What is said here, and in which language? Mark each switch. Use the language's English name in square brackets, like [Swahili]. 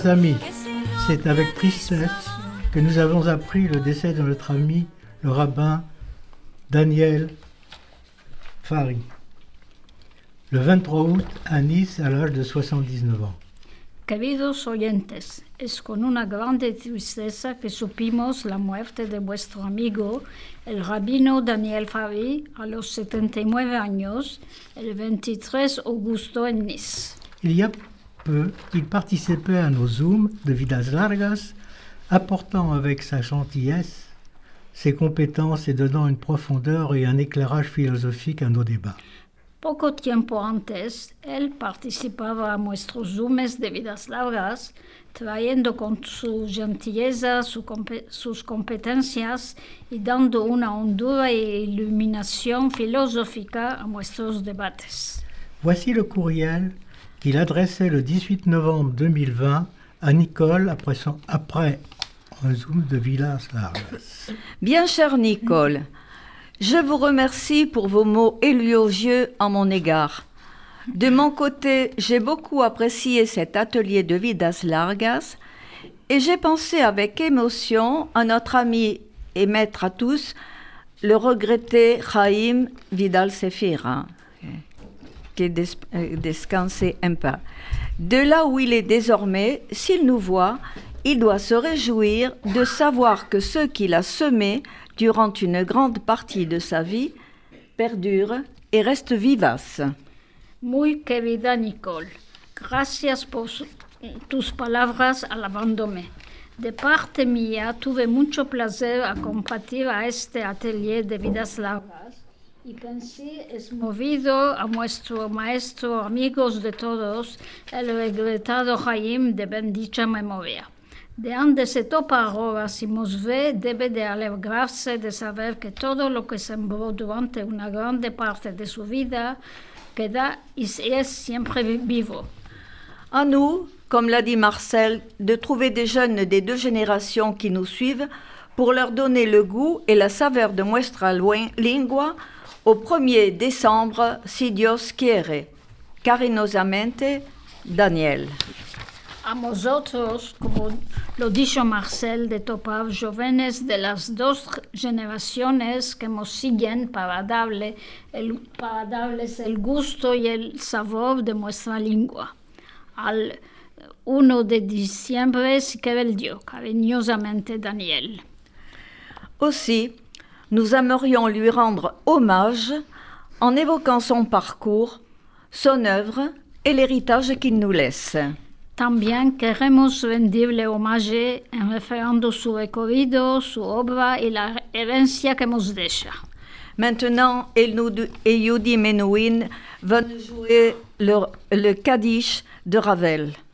[French] Chers amis, c'est avec tristesse que nous avons appris le décès de notre ami, le rabbin Daniel Fari, le 23 août à Nice à l'âge de 79 ans. [Ladino] Queridos oyentes, es con una grande tristeza que supimos la muerte de vuestro amigo, el rabino Daniel Fari, a los 79 años, el 23 agosto en Nice. [French] Il y a peu, il participait à nos Zooms de Vidas Largas, apportant avec sa gentillesse, ses compétences et donnant une profondeur et un éclairage philosophique à nos débats. [Ladino] Poco tiempo antes, él participaba a nuestros Zooms de Vidas Largas, trayendo con su gentileza sus competencias y dando una hondura e iluminación filosófica a nuestros debates. [French] Voici le courriel qu'il adressait le 18 novembre 2020 à Nicole après un Zoom de Vidas Largas. Bien cher Nicole, je vous remercie pour vos mots élogieux à mon égard. De mon côté, j'ai beaucoup apprécié cet atelier de Vidas Largas et j'ai pensé avec émotion à notre ami et maître à tous, le regretté Chaim Vidal Sefira, qui descansé un peu. De là où il est désormais, s'il nous voit, il doit se réjouir de savoir que ce qu'il a semé durant une grande partie de sa vie perdure et reste vivace. [Ladino] Muy querida Nicole, gracias por tus palabras alabandomé. De parte mía, tuve mucho placer a compartir a este atelier de Vidas Largas y pensé es movido a nuestro maestro, amigos de todos, el regretado Chaim de bendicha memoria. De donde se topa ahora, si nos ve, debe de alegrarse de saber que todo lo que sembró durante una grande parte de su vida queda y es siempre vivo. [French] À nous, comme l'a dit Marcel, de trouver des jeunes des 2 générations qui nous suivent pour leur donner le goût et la saveur de [Ladino] nuestra lengua [French] au 1er décembre, [Ladino] si Dios quiere. Cariñosamente, Daniel. A vosotros, como lo dijo Marcel de Topав, jóvenes de las dos generaciones que nos siguen para darles el gusto y el sabor de nuestra lengua. Al 1 de diciembre, si quiere el Dios, cariñosamente Daniel. [French] Aussi, nous aimerions lui rendre hommage en évoquant son parcours, son œuvre et l'héritage qu'il nous laisse. [Ladino] También queremos rendirle homenaje en referendo su recorrido, su obra y la herencia que nos deja. [French] Maintenant, Elnoud et Yudi Menuhin vont jouer le Kaddish de Ravel.